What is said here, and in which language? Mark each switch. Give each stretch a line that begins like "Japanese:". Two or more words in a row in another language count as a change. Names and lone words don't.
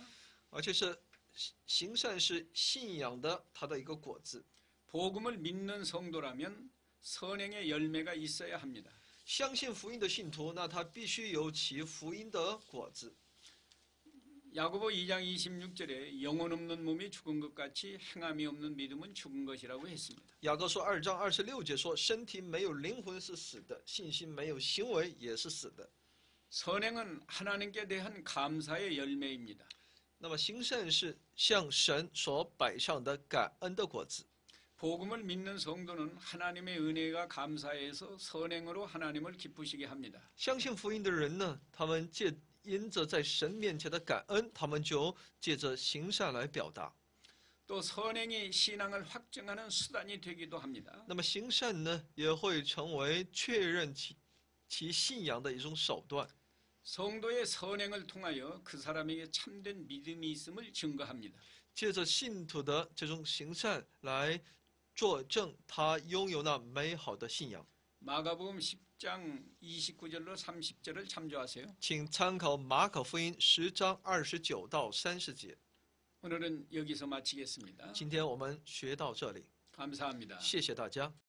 Chinese: 而且是行善是信仰的他的一个果子。
Korean: 복음을 믿는 성도라면 선행의 열매가 있어야 합니다.
Chinese: 相信福音的信徒，那他必须有其福音的果子。
Korean: 야고보 2장 26절에 영혼 없는 몸이 죽은 것 같이 행함이 없는 믿음은 죽은 것이라고 했습니다.
Chinese: 雅各书2章26节说：“身体没有灵魂是死的，信心没有行为也是死的。”
Korean: 선행은 하나님께 대한 감사의 열매입니다.
Chinese: 那么行善是向神所摆上的感恩的果子。
Korean: 복음을 믿는 성도는 하나님의 은혜가 감사해서 선행으로 하나님을 기쁘시게 합니다.
Chinese: 相信福音的人呢，他们因着在神面前的感恩，他们就借着行善来表达。
Korean: 또 선행이 신앙을 확증하는 수단이 되기도 합니다.
Chinese: 那么行善呢，也会成为确认其信仰的一种手段。
Korean: 성도의 선행을 통하여 그 사람에게 참된 믿음이 있음을 증거합니다.
Chinese: 借着信徒的这种行善来作证他拥有那美好的信仰。
Korean: 마가복음 10장 29절로 30절을 참조하세요.
Chinese: 请参考马可福音10章29到30节。
Korean: 오늘은 여기서 마치겠습니다.
Chinese: 今天我们学到这里，
Korean: 감사합니다.
Chinese: 谢谢大家。